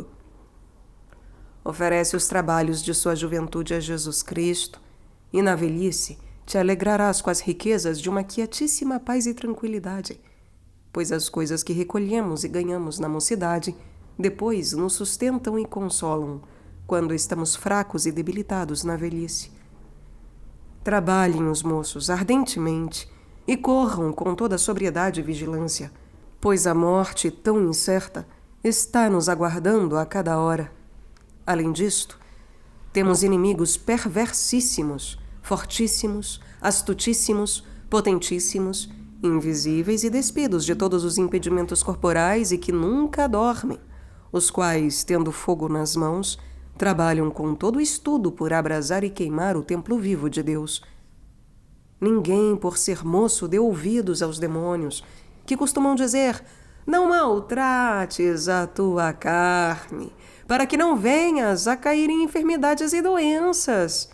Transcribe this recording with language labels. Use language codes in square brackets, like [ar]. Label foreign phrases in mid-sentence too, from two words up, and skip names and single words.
[pt] Oferece os trabalhos de sua juventude a Jesus Cristo, e na velhice te alegrarás com as riquezas de uma quietíssima paz e tranquilidade, pois as coisas que recolhemos e ganhamos na mocidade depois nos sustentam e consolam quando estamos fracos e debilitados na velhice. Trabalhem os moços ardentemente e corram com toda a sobriedade e vigilância, pois a morte tão incerta está nos aguardando a cada hora. Além disto, temos inimigos perversíssimos, fortíssimos, astutíssimos, potentíssimos, invisíveis e despidos de todos os impedimentos corporais e que nunca dormem, os quais, tendo fogo nas mãos, trabalham com todo o estudo por abrasar e queimar o templo vivo de Deus. Ninguém, por ser moço, dê ouvidos aos demônios, que costumam dizer: não maltrates a tua carne, para que não venhas a cair em enfermidades e doenças.